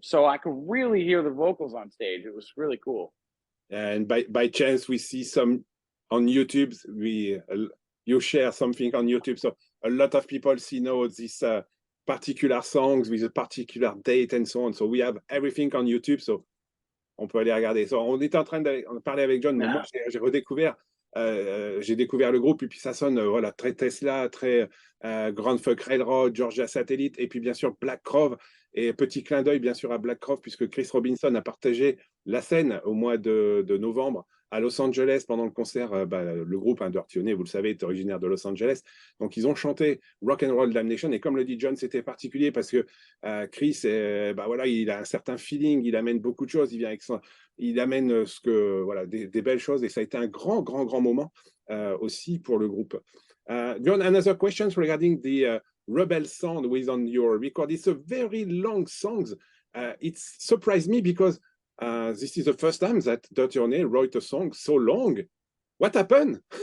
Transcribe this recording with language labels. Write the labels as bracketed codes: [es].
[en] So I could really hear the vocals on stage. It was really cool. And by chance, we see some on YouTube. You share something on YouTube. So a lot of people see now this particular songs with a particular date and so on. So we have everything on YouTube. [fr] So on peut aller regarder. So on était en train de parler avec John, mais moi j'ai redécouvert. J'ai découvert le groupe et puis ça sonne voilà, très Tesla, très Grand Funk Railroad, Georgia Satellite et puis bien sûr Black Crowes et petit clin d'œil bien sûr à Black Crowes puisque Chris Robinson a partagé la scène au mois de novembre à Los Angeles pendant le concert. Le groupe Tournée, vous le savez, est originaire de Los Angeles. Donc ils ont chanté Rock and Roll Damnation et comme le dit John, c'était particulier parce que Chris, voilà, il a un certain feeling, il amène beaucoup de choses, il vient avec il amène voilà, des belles choses et ça a été un grand moment aussi pour le groupe. [en] John, another question regarding the Rebel sound with on your record. It's a very long song. It surprised me because this is the first time that Dirty Honey wrote a song so long. What happened?